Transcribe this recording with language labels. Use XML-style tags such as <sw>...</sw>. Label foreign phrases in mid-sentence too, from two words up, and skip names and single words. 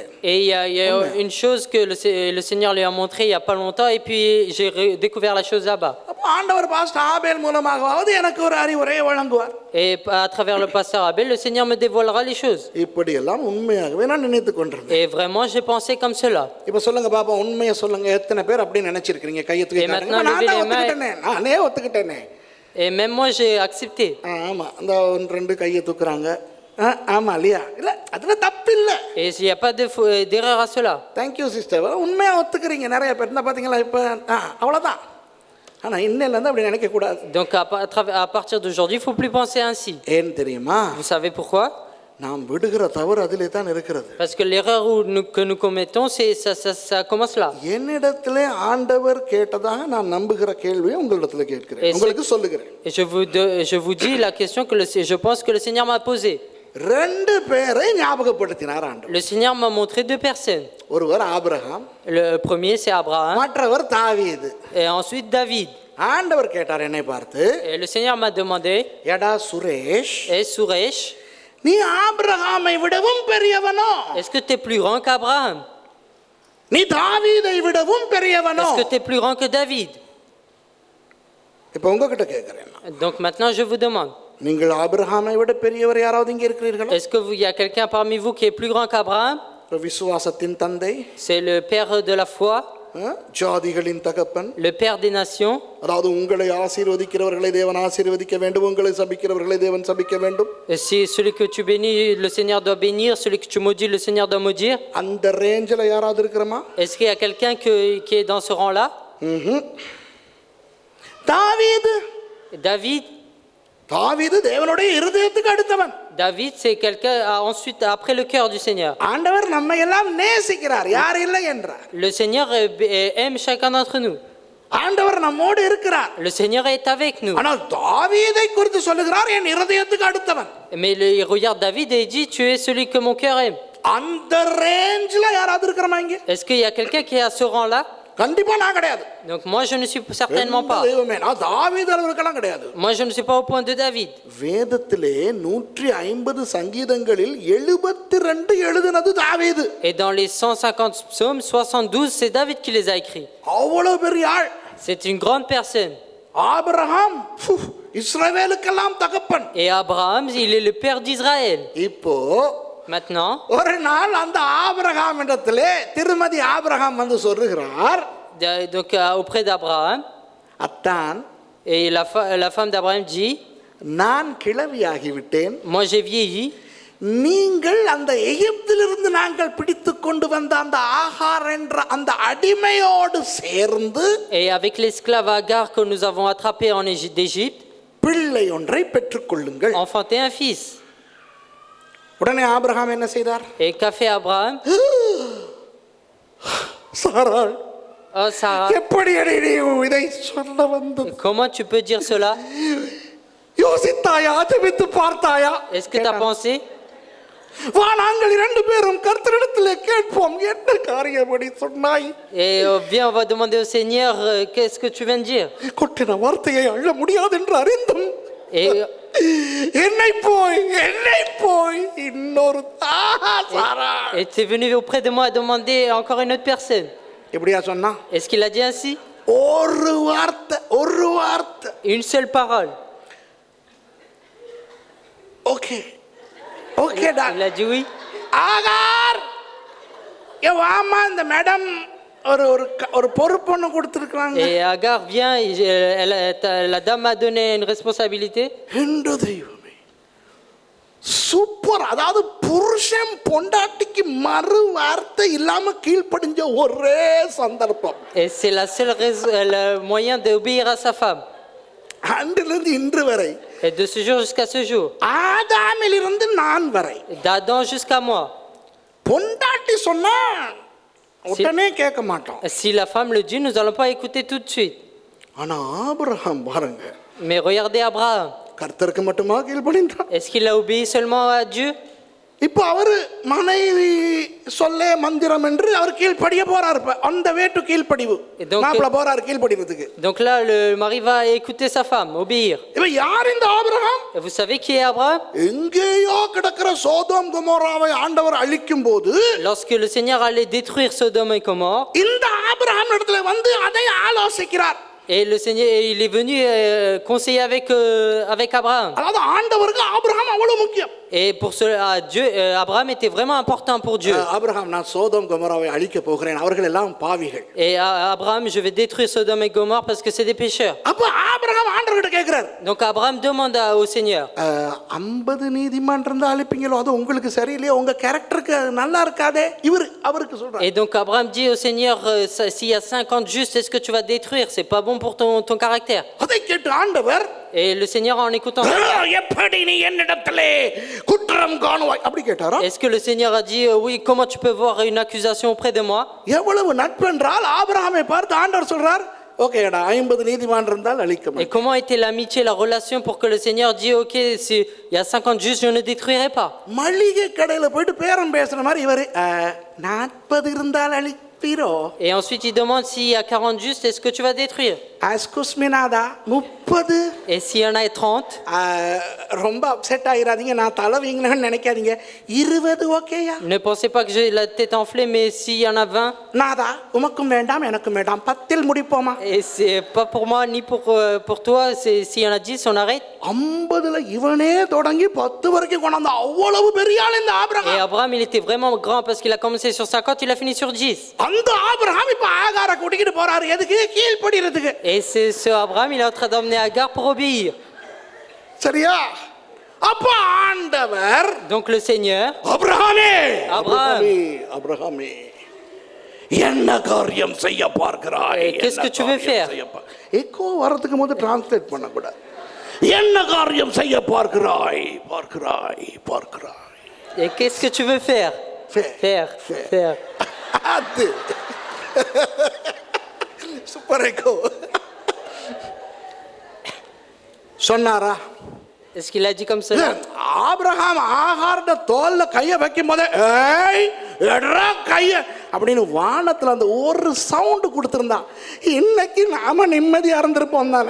<fr>Et il y a une chose que le Seigneur lui a montré il y a pas longtemps, et puis j'ai découvert la chose là-bas.</fr> <ta>அப்போ ஆண்டவர் பாஸ்டர் ஆபேல் மூலமாகவாவது எனக்கு ஒரு அறிவுரையை வழங்குவார்.</ta> <fr>Et à travers le pasteur Abel, le Seigneur me dévoilera les choses.</fr> <ta>இப்படி எல்லாம் உண்மையாகவே நான் நினைத்து கொண்டிருந்தேன்.</ta> <fr>Et vraiment j'ai pensé comme cela.</fr> <ta>இப்போ சொல்லுங்க பாப்பா, உண்மையை சொல்லுங்க, எத்தனை பேர் அப்படி நினைச்சிருக்கீங்க? கையை தூக்கி காட்டுங்க. நானே ஒத்துக்கிட்டேனே.</ta> <fr>Et même moi j'ai accepté.</fr> <ta>ஆமா, அந்த 1-2 கையை தூக்குறாங்க. ஆமா இல்லையா? இல்ல அதுல தப்பு இல்ல.</ta> <fr>Et il y a pas d'erreur à cela.</fr> <en>Thank you sister.</en> <ta>உண்மையா ஒத்துக்கிறீங்க நிறைய பேர். என்ன பாத்தீங்களா இப்ப? அவ்வளவுதான். ஆனா இன்னையில இருந்து அப்படி நினைக்க கூடாது.</ta> <fr>Donc à partir d'aujourd'hui, il ne faut plus penser ainsi.</fr> <ta>ஏன் தெரியுமா?</ta> <fr>Vous savez pourquoi?</fr> <ta>நாம் விடுகிற தவறு அதிலே தான் இருக்கிறது.</ta> <fr>Parce que l'erreur que nous commettons, ça commence là.</fr> <ta>என்னிடத்திலே ஆண்டவர் கேட்டதாக நான் நம்புகிற கேள்வியை உங்களிடத்துல கேட்கிறேன், உங்களுக்கு சொல்லுகிறேன்.</ta> <fr>Et je vous dis la question que je pense que le Seigneur m'a posée.</fr> <ta>ரெண்டு பேரை ஞாபகப்படுத்தினார் ஆண்டவர்.</ta> <fr>Le Seigneur m'a montré deux personnes.</fr> <ta>ஒருவர் ஆபிரகாம்,</ta> <fr>Le premier c'est Abraham</fr> <ta>மற்றவர் தாவீது.</ta> <fr>et ensuite David.</fr> <ta>ஆண்டவர் கேட்டார் என்னை பார்த்து,</ta> <fr>Et le Seigneur m'a demandé,</fr> <ta>எடா சுரேஷ்,</ta> <fr>et Suresh,</fr> <ta>நீ ஆபிரகாமை விடவும் பெரியவனோ,</ta> <fr>est-ce que tu es plus grand qu'Abraham?</fr> <ta>நீ தாவீதை விடவும் பெரியவனோ?</ta> <fr>Est-ce que tu es plus grand que David?</fr> <ta>இப்ப உங்ககிட்ட கேட்கிறேன்,</ta> <fr>Donc maintenant je vous demande,</fr> <ta>நீங்கள் ஆபிரகாமை விட பெரியவர் யாராவது இங்க இருக்கிறீர்களா?</ta> <fr>est-ce qu'il y a quelqu'un parmi vous qui est plus grand qu'Abraham?</fr> <ta>விசுவாசத்தின் தந்தை,</ta> <fr>C'est le père de la foi,</fr> <ta>ஜாதிகளின் தகப்பன்,</ta> <fr>le père des nations.</fr> <ta>அதாவது உங்களை ஆசீர்வதிக்கிறவர்களை தேவன் ஆசீர்வதிக்க வேண்டும், உங்களை சபிக்கிறவர்களை தேவன் சபிக்க வேண்டும்.</ta> <fr>Et si celui que tu bénis, le Seigneur doit bénir, celui que tu maudis, le Seigneur doit maudire.</fr> <ta>அந்த ரேஞ்சில் யாராவது இருக்கிறோமா?</ta> <fr>Est-ce qu'il y a quelqu'un qui est dans ce rang-là?</fr> <ta>தாவீது,</ta> <fr>David,</fr> <ta>தாவீது தேவனுடைய இருதயத்துக்கு அடுத்தவன்.</ta> <fr>David, c'est quelqu'un ensuite après le cœur du Seigneur.</fr> <ta>ஆண்டவர் நம்மை எல்லாம் நேசிக்கிறார், யார் இல்லை என்றார்.</ta> <fr>Le Seigneur aime chacun d'entre nous.</fr> <ta>ஆண்டவர் நம்மோடு இருக்கிறார்.</ta> <fr>Le Seigneur est avec nous.</fr> <ta>ஆனால் தாவீதை குறித்து சொல்லுகிறார், என் இருதயத்துக்கு அடுத்தவன்.</ta> <fr>Mais il regarde David et il dit, tu es celui que mon cœur aime.</fr> <ta>அந்த ரேஞ்சில் யாராவது இருக்கிறோமா இங்க?</ta> <fr>Est-ce qu'il y a quelqu'un qui est à ce rang-là?</fr> <ta>கண்டிப்பா நான் கிடையாது.</ta> <fr>Donc moi je ne suis certainement pas.</fr> <ta>தெய்வமே, நான் தாவீது அளவுக்கெல்லாம் கிடையாது.</ta> <fr>Moi je ne suis pas au point de David.</fr> <ta>வேதத்திலே 150 சங்கீதங்களில் 72 எழுதினது தாவீது.</ta> <fr>Et dans les 150 psaumes, 72 c'est David qui les a écrits.</fr> <ta>அவ்வளவு பெரிய ஆள்.</ta> <fr>C'est une grande personne.</fr> <ta>ஆபிரகாம் இஸ்ரவேலுக்கெல்லாம் தகப்பன்.</ta> <fr>Et Abraham, il est le père d'Israël.</fr> <ta>இப்போ</ta> <fr>Maintenant,</fr> <ta>ஒரு நாள் அந்த ஆபிரகாம் இடத்திலே திருமதி ஆபிரகாம் வந்து சொல்லுகிறார்,</ta> <fr>donc auprès d'Abraham,</fr> <ta>அத்தான்,</ta> <fr>et la femme d'Abraham dit,</fr> <ta>நான் கிழவியாகிவிட்டேன்,</ta> <fr>moi j'ai vieilli.</fr> <ta>நீங்கள் அந்த எகிப்திலிருந்து நாங்கள் பிடித்து கொண்டு வந்த அந்த ஆகார் என்ற அந்த அடிமையோடு சேர்ந்து</ta> <fr>Et avec l'esclave Agar que nous avons attrapé d'Égypte,</fr> <ta>பிள்ளை ஒன்றை பெற்றுக்கொள்ளுங்கள்.</ta> <fr>enfanté un fils.</fr> <ta>உடனே ஆபிரகாம் என்ன செய்தார்?</ta> <fr>Et qu'a fait Abraham?</fr> <ta>சாராள்,</ta> <fr>Oh Sarah,</fr> <ta>எப்படி நீ இதை சொல்ல வந்தது?</ta> <fr>comment tu peux dire cela?</fr> <ta>யோசித்தாயா, ஜெபித்து பார்த்தாயா?</ta> <fr>Est-ce que tu as pensé?</fr> <ta>வா, நாங்கள் இரண்டு பேரும் கர்த்தரிடத்திலே கேட்போம், என்ன காரியப்படி சொன்னாய்?</ta> <fr>Et viens, on va demander au Seigneur, qu'est-ce que tu viens de dire?</fr> <ta>கொட்டின வார்த்தையை அள்ள முடியாது என்று அறிந்தும்</ta> <fr>Et</fr> <ta>என்னை போய் இன்னொரு சாரா</ta> <fr>et tu es venu auprès de moi et demander encore une autre personne.</fr> <ta>எப்படியா சொன்னா?</ta> <fr>Est-ce qu'il a dit ainsi?</fr> <ta>ஒரு வார்த்தை.</ta> <fr>Une seule parole.</fr> <ta>ஓகே</ta> <fr>Il a dit oui.</fr> <ta>ஆகார், வாமா, இந்த மேடம் ஒரு பொறுப்பு ஒன்று கொடுத்துருக்காங்க.</ta> <fr>Et Agar vient, la dame m'a donné une responsabilité.</fr> <ta>என்று தெய்வமே, சூப்பர். அதாவது புருஷன் பொண்டாட்டிக்கு மறு வார்த்தை இல்லாம கீழ்ப்படிஞ்ச ஒரே சந்தர்ப்பம்.</ta> <fr>Et c'est le moyen d'obéir à sa femme.</fr> <ta>அன்றிலிருந்து இன்று வரை,</ta> <fr>Et de ce jour jusqu'à ce jour.</fr> <ta>ஆதாமிலிருந்து நான் வரை,</ta> <fr>D'Adam jusqu'à moi.</fr> <ta>பொண்டாட்டி சொன்னா உடனே கேட்க மாட்டோம்.</ta> <fr>Si la femme le dit, nous n'allons pas écouter tout de suite.</fr> <ta>ஆனா ஆபிரகாம் பாருங்க,</ta> <fr>Mais regardez Abraham.</fr> <ta>கர்த்தருக்கு மட்டுமா கீழ்ப்படிந்தான்?</ta> <fr>Est-ce qu'il a obéi seulement à Dieu?</fr> <ta>இப்போ அவரு மனைவி சொல்ல மந்திரம் என்று அவர் கீழ்ப்படிய போறாரு. அந்த வேட்டு கீழ்ப்படிவு மாப்பிள்ள போறாரு கீழ்ப்படிறதுக்கு.</ta> <fr>Donc là, le mari va écouter sa femme, obéir.</fr> <ta>இப்போ யார் இந்த ஆபிரகாம்?</ta> <fr>Et vous savez qui est Abraham?</fr> <ta>எங்கேயோ கிடக்கிற சோதோம் கொமோராவை ஆண்டவர் அழிக்கும் போது,</ta> <fr>Lorsque le Seigneur allait détruire Sodome et Gomorrhe,</fr> <ta>இந்த ஆபிரகாம் இடத்துல வந்து அதை ஆலோசிக்கிறார்.</ta> <fr>et le Seigneur, il est venu conseiller avec Abraham.</fr> <ta>அதாவது ஆண்டவருக்கு ஆபிரகாம் அவ்வளவு முக்கியம்.</ta> <fr>Et pour cela, Abraham était vraiment important pour Dieu.</fr> <ta>ஆபிரகாம் நான் சோதோம் கொமோராவை அழிக்க போகிறேன், அவர்கள் எல்லாம் பாவிகள்.</ta> <fr>Et Abraham, je vais détruire Sodome et Gomorrhe parce que c'est des pécheurs.</fr> <ta>அப்ப ஆபிரகாம் ஆண்டவர்கிட்ட கேட்கிறார்,</ta> <fr>Donc Abraham demande au Seigneur,</fr> <ta>50 நீதிமான் இருந்தா அழிப்பீங்களோ, அது உங்களுக்கு சரியில்லையே, உங்க கேரக்டருக்கு அது நல்லா இருக்காதே. அவருக்கு சொல்றார்.</ta> <fr>et donc Abraham dit au Seigneur, s'il y a 50 justes, est-ce que tu vas détruire? C'est pas bon pour ton caractère.</fr> <ta>அதை கேட்டு ஆண்டவர்,</ta> <fr>Et le Seigneur, en écoutant ça,</fr> <ta>எப்படி நீ என்னிடத்திலே குற்றம் காணுவாய் அப்படி கேட்டாரா?</ta> <fr>est-ce que le Seigneur a dit, oui, comment tu peux voir une accusation auprès de moi?</fr> <ta>எவ்வளவு நட்பென்றால் ஆபிரகாமை பார்த்து ஆண்டவர் சொல்றார், ஓகேடா 50 நீதிமான் இருந்தால் அழிக்க</ta> <fr>Et</fr> <ta>மாட்டேன்.</ta> <fr>comment était l'amitié, la relation pour que le Seigneur dit, ok, s'il y a 50 justes, je ne détruirai pas.</fr> <ta>மளிகை கடையில போயிட்டு பேரம் பேசுற மாதிரி இவரு 40 இருந்தால் அழிப்பீரோ?</ta> <fr>Et ensuite, il demande s'il y a 40 justes, est-ce que tu vas détruire?</fr> <ta>அஸ்குஸ்மினாதா 30?</ta> <fr>Et s'il y en a 30,</fr> <ta>ரொம்ப அப்செட் ஆயிராதீங்க, நான் தலை வீங்கணும்னு நினைக்காதீங்க, 20 ஓகேயா?</ta> <fr>ne pensez pas que j'ai la tête enflée, mais s'il y en a 20,</fr> <ta>நாதா உமக்கும் வேண்டாம் எனக்கும் வேண்டாம், 10 முடிப்போமா?</ta> <fr>et c'est pas pour moi ni pour toi, s'il y en a 10, on arrête.</fr> <ta>50ல இவனே தொடங்கி 10 வரைக்கும் கொண்டாந்து அவ்வளவு பெரிய ஆள் இந்த</ta> <fr>Et</fr> <ta>ஆபிரகாம்.</ta> <fr>Abraham, il était vraiment grand parce qu'il a commencé sur 50, il a fini sur 10.</fr> <ta>அந்த ஆபிரகாம் இப்ப ஆகார கூட்டிக்கிட்டு போறாரு, எதுக்கு? கீழ்ப்படிறதுக்கு.</ta> <fr>Et c'est ce Abraham, il est en train d'emmener Agar pour obéir.</fr> <ta>சரியா? அப்ப ஆண்டவர்,</ta> <fr>Donc le Seigneur,</fr> <ta>அபிரகாமே,</ta> <fr>Abraham.</fr> <ta>அபிரகாமே என்ன காரியம் செய்ய பார்க்கிறாய்?</ta> <fr>Qu'est-ce que tu veux faire?</fr> <ta>எக்கோ வரதுக்கு முன்னாடி டிரான்ஸ்லேட் பண்ண கூடாது. என்ன காரியம் செய்ய பார்க்கிறாய்? பார்க்கிறாய், பார்க்கிறாய்.</ta> <fr>et qu'est-ce que tu veux faire? Faire.</fr> <ta>அது</ta> <en>super echo.</en> <ta>சொன்னாரா?</ta> <fr>Est-ce qu'il a dit comme cela?</fr> <ta>ஆபிரகாம் ஆகார தோல்ல கைய வைக்கும் போதே ஏய் எட்ரா கைய அப்படின்னு வானத்துல அந்த ஒரு சவுண்ட் கொடுத்திருந்தான், இன்னைக்கு நாம நிம்மதியா இருந்திருப்போம் தானே.</ta>